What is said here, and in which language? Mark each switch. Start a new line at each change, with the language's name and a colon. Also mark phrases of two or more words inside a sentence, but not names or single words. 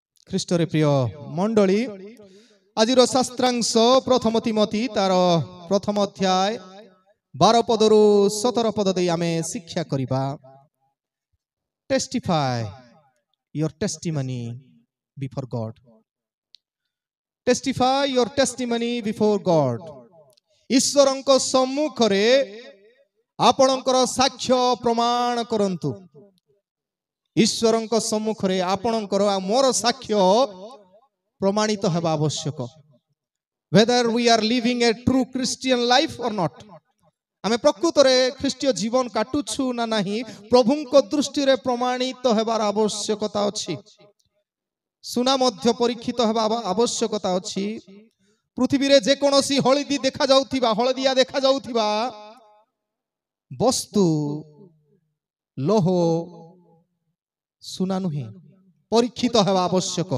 Odia: ଖ୍ରୀଷ୍ଟରେ ପ୍ରିୟ ମଣ୍ଡଳୀ ଆଜିର ଶାସ୍ତ୍ରାଂଶ ପ୍ରଥମ ତିମୋଥୀ ତାର ପ୍ରଥମ ଅଧ୍ୟାୟ 12 ପଦରୁ 17 ପଦ ଦେଇ ଆମେ ଶିକ୍ଷା କରିବା।
English: ଟେଷ୍ଟିଫାଏ your testimony before God. Testify your testimony before God.
Odia: ଈଶ୍ୱରଙ୍କ ସମ୍ମୁଖରେ ଆପଣଙ୍କର ସାକ୍ଷ୍ୟ ପ୍ରମାଣ କରନ୍ତୁ। ଈଶ୍ୱରଙ୍କ ସମ୍ମୁଖରେ ଆପଣଙ୍କର ଆଉ ମୋର ସାକ୍ଷ୍ୟ ପ୍ରମାଣିତ ହେବା ଆବଶ୍ୟକ।
English: Whether we are living a true Christian life or not.
Odia: ଆମେ ପ୍ରକୃତରେ ଖ୍ରୀଷ୍ଟୀୟ ଜୀବନ କାଟୁଛୁ ନା ନାହିଁ ପ୍ରଭୁଙ୍କ ଦୃଷ୍ଟିରେ ପ୍ରମାଣିତ ହେବାର ଆବଶ୍ୟକତା ଅଛି। ସୁନା ମଧ୍ୟ ପରୀକ୍ଷିତ ହେବା ଆବଶ୍ୟକତା ଅଛି। ପୃଥିବୀରେ ଯେକୌଣସି ହଳଦିଆ ଦେଖାଯାଉଥିବା ବସ୍ତୁ ଲୋହ ସୁନା ନୁହେଁ, ପରୀକ୍ଷିତ ହେବା ଆବଶ୍ୟକ।